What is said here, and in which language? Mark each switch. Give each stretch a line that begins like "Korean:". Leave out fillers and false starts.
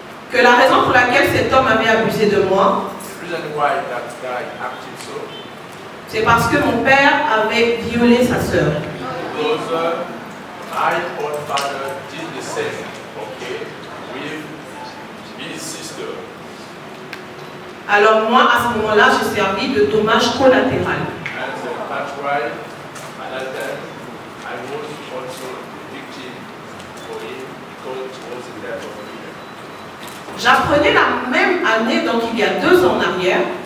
French: que la raison pour laquelle cet homme avait abusé de moi,
English: the reason why that guy acted so,
French: c'est parce que mon père avait violé sa sœur.
English: because my own father did the same, okay, with his sister.
French: Alors moi, à ce moment-là, j'ai servi de dommage collatéral.
English: And that's why at that time I was also the victim for him because it was the death of a leader.
French: J'apprenais la même année, donc il y a 2 ans en arrière,